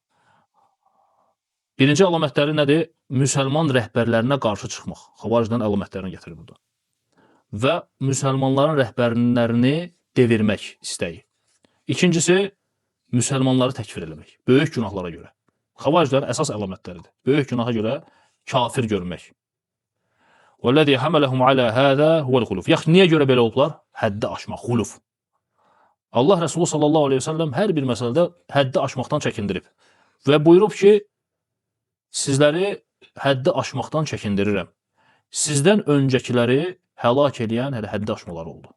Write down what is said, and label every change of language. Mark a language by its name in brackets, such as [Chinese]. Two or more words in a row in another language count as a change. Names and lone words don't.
[Azerbaijani] Birinci əlamətləri nədir? Müsəlman rəhbərlərinə qarşı çıxmaq. Xavaricdən əlamətlərini gətirir burada. Və müsəlmanların rəhbərlərini devirmək istəyi. İkincisi, müsəlmanları təkfir eləmək. Böyük günahlara görə. Xavariclərin əsas əlamətləridir. Böyük günaha görə kafir görmək. [Arabic] وَالَّذِي حَمَلَهُمْ عَلَى هَذَا هُوَ الْخُلُفُ. [Azerbaijani] Yaxşı, niyə görə belə oldular? Həddi aşmaq, xuluf. Allah Rəsulü [Arabic] صلى الله عليه وسلم [Azerbaijani] hər bir məsələdə həddi aşmaqdan çəkindirib. Və buyurub ki, sizləri həddi aşmaqdan çəkindirirəm. Sizdən öncəkiləri həlak eləyən həddi aşmaları oldu.